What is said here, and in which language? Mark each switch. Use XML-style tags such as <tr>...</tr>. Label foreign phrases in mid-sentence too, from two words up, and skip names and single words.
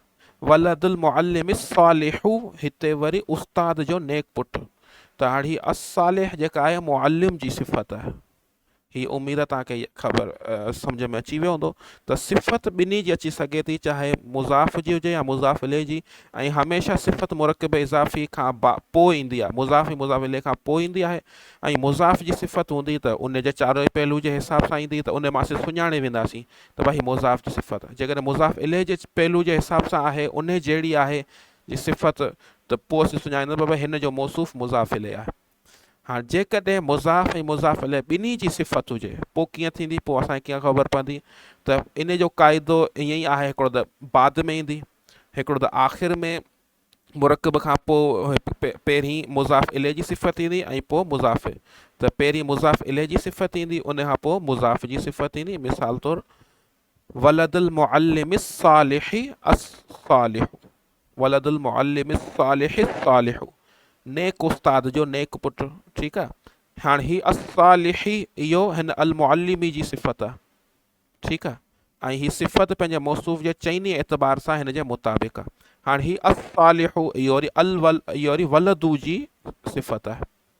<ar>ولد المعلم صالح</ar> <sd>हिते वरी उस्ताद जो नेक पुटु। त हाणे हीअ अस्सालिह जेका आहे मुअल्लिम जी सिफ़त आहे। ही उम्मीद तव्हांखे ख़बर सम्झ में अची वियो हूंदो। त सिफ़त ॿिन्ही जी अची सघे थी, चाहे मुज़ाफ़ जी हुजे या मुज़ाफ़ इले जी। ऐं हमेशह सिफ़त मुरक्किब इज़ाफ़ी खां पोइ ईंदी आहे, मुज़ाफ़ मुज़ाफ़ इले खां पोइ ईंदी आहे। ऐं मुज़ाफ़ जी सिफ़त हूंदी त उन जे चारों पहलू जे हिसाब सां ईंदी, त उन मां असीं सुञाणे वेंदासीं त भई मुज़ाफ़ जी सिफ़त आहे। जेकॾहिं मुज़ाफ़ इले जे पहलू जे हिसाब सां आहे, उन जहिड़ी आहे जी सिफ़त, त पोइ असीं सुञाणींदा भई हिन जो मौसूफ़ मुज़ाफ़ इले आहे। हाँ जेकॾहिं मुज़ाफ़ ऐं मुज़ाफ़ इले ॿिन्ही जी सिफ़त हुजे, पोइ कीअं थींदी, पोइ असांखे कीअं ख़बर पवंदी। त इन जो क़ाइदो ईअं ई आहे, हिकिड़ो त बाद में ईंदी, हिकिड़ो त आख़िर में मुरक्किब खां पोइ पहिरीं मुज़ाफ़ इले जी सिफ़त ईंदी ऐं पोइ मुज़ाफ़ त पहिरीं मुज़ाफ़ इलैहि जी सिफ़त ईंदी, उन खां पोइ मुज़ाफ़ जी सिफ़त ईंदी। मिसाल तौरु</sd> <ar>ولد المعلم الصالح الصالح، ولد المعلم الصالح صالح,</ar> <sd>नेक उस्ताद जो नेक पुटु। ठीकु आहे। हाणे ही अस्सालिहि इहो हिन अल मुअल्लिमी जी सिफ़त आहे। ठीकु आहे। ऐं ही सिफ़त पंहिंजे मौसूफ़ जे चइनी एतबार सां हिन जे मुताबिक़ आहे। हाणे ही अस्सालिहु इहो वरी इहो वरी वलदू जी सिफ़त आहे।</sd>